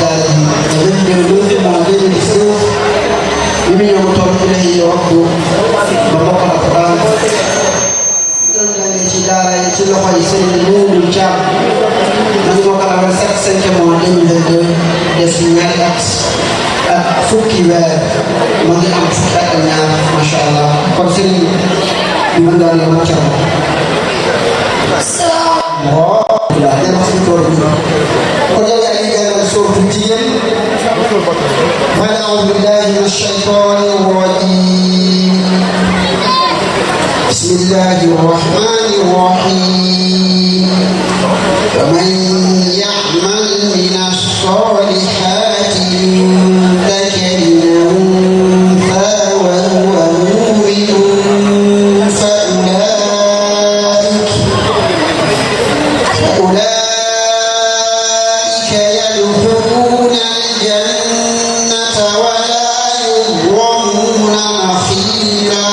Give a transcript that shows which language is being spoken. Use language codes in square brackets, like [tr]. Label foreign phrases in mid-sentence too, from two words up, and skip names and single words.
[wo] daal di ñëw moom 2019 bi mu ñëw toog ci lay yokk ba bokkal ak baax doon jàngee ci daara yi ci loxo yi Serigne Mourou Thiam man moo ko amal 7 mois 2022 def ñaari at ak fukki weer mu ngi am fukki at ak ñaar [ar] ما شاء الله [wo] kon Serigne bi mën ngaa leen wàccal waaw dem ci tool bi kon yow yaa ngi jàngal sóoru jigéen [ar] أعوذ بالله من الشيطان الرجيم بسم الله الرحمن الرحيم ومن يعمل من الصالحات من ذكر أو أنثى وهو مؤمن فأولئك يدخلون الجنة ولا يظلمون نقيرا.